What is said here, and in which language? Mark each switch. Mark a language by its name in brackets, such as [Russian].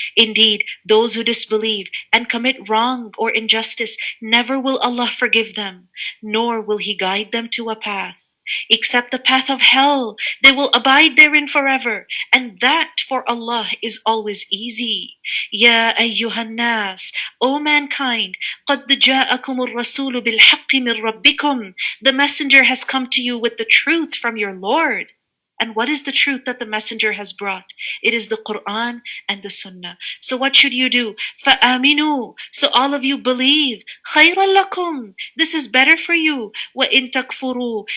[English] Indeed, those who disbelieve and commit wrong or injustice, never will Allah forgive them, nor will He guide them to a path except the path of hell. They will abide therein forever, and that for Allah is always easy. [Arabic] Ya ayyuhan nas, [English] O mankind, [Arabic] قَدْ جَاءَكُمُ الرَّسُولُ بِالْحَقِّ مِنْ رَبِّكُمْ. [English] The messenger has come to you with the truth from your Lord. And what is the truth that the messenger has brought? It is the Quran and the Sunnah. So what should you do? فَآمِنُوا. So all of you believe. [Arabic] خَيْرًا لَكُمْ. [English] This is better for you. [Arabic] وَإِن تَكْفُرُوا.